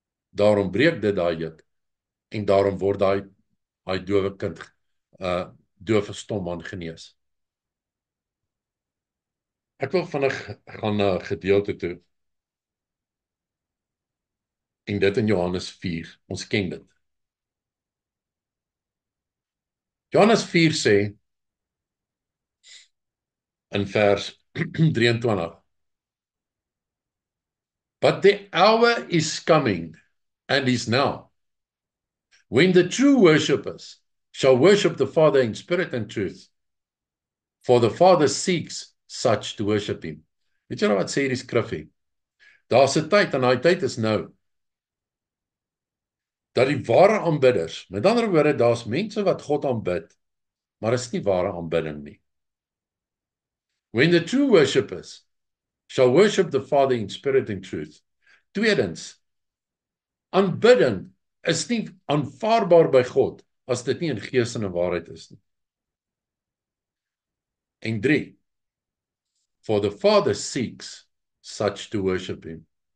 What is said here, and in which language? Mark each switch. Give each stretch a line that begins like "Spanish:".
Afrikaans: Daarom breek dit daai juk, en daarom word daai dowe kind, dowe stom man genees. Ek wil vinnig gaan na 'n gedeelte toe, en dit in Johannes 4, ons ken dit. Johannes 4 sê, in vers 23,
English: but the hour is coming, and is now, when the true worshippers shall worship the Father in spirit and truth, for the Father seeks such to worship Him.
Afrikaans: Weet jy nou wat sê die skrifgie? Daar's 'n tyd, en daai tyd is nou, dat die ware aanbidders, met ander woorde, daar's mense wat God aanbid, maar is nie ware aanbidding nie.
English: When the true worshippers shall worship the Father in spirit and truth.
Afrikaans: Tweedens, aanbidding is nie aanvaarbaar by God as dit nie in gees en in waarheid is nie. En 3,
English: for the Father seeks such to worship Him.